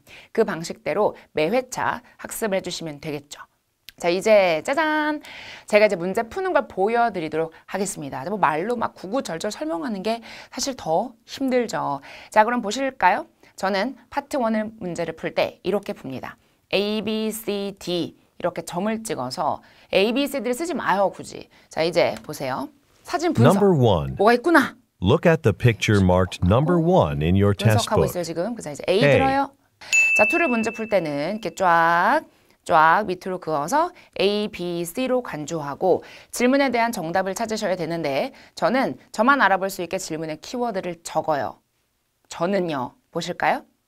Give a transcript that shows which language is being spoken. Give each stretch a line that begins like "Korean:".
Korean: 그 방식대로 매 회차 학습을 해주시면 되겠죠. 자, 이제 짜잔! 제가 이제 문제 푸는 걸 보여드리도록 하겠습니다. 뭐 말로 막 구구절절 설명하는 게 사실 더 힘들죠. 자, 그럼 보실까요? 저는 파트 1을 문제를 풀 때 이렇게 풉니다. A, B, C, D 이렇게 점을 찍어서 A, B, C, D를 쓰지 마요, 굳이. 자, 이제 보세요. 사진 분석.
English: Number 1.
Korean: 뭐가 있구나.
English: Look at the picture marked number 1 in your test
Korean: 분석하고
English: book.
Korean: 있어요, 지금. 그래서 이제 A
English: A.
Korean: 들어요. 자, 2를 문제 풀 때는 이렇게 쫙 밑으로 그어서 A, B, C로 간주하고 질문에 대한 정답을 찾으셔야 되는데 저는 저만 알아볼 수 있게 질문의 키워드를 적어요. 저는요. 보실까요?